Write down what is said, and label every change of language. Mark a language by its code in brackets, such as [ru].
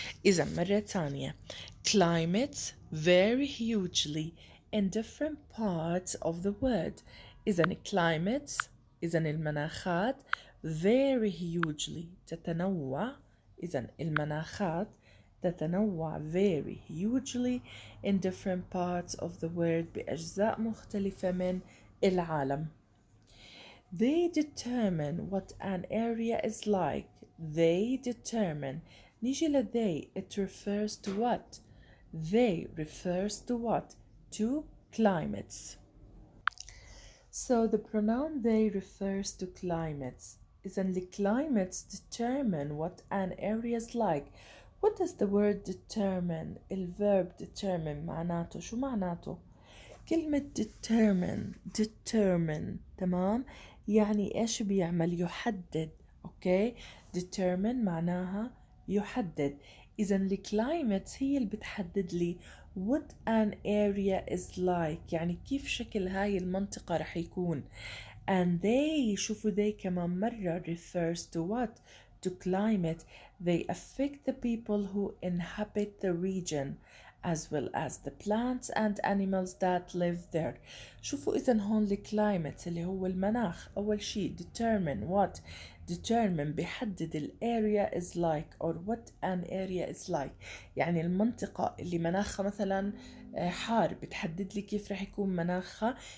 [ar] إذا مرة تانية [en] climates vary hugely in different parts of the world. [ar] إذا climates إذا المناخات [en] very hugely [ar] تتنوع. إذا المناخات [en] تتنوع very hugely in different parts of the world [ar] بأجزاء مختلفة من العالم. [en] They determine what an area is like. They determine. نيجي ل they, it refers to what? They refers to what? To climates. So the pronoun they refers to climates. إذن the climates determine what an area is like. What does the word determine? [ar] الverb determine معناته شو معناته؟ كلمة determine تمام؟ يعني إيش بيعمل؟ يحدد. أوكي؟ determine معناها يحدد. إذن الكلايمت هي اللي بتحدد لي [en] what an area is like، [ar] يعني كيف شكل هاي المنطقة رح يكون. [en] And they [ar] شوفوا [en] they [ar] كمان مرة [en] refers to what? To climate. They affect the people who inhabit the region as well as the plants and animals that live there. [ar] شوفوا إذن هون الكلايمت اللي هو المناخ أول شيء [en] determine what? [ar] determine بيحدد ال [en] area is like or what an area is like، [ar] يعني المنطقة اللي مناخها مثلا حار بتحدد لي كيف رح يكون مناخها.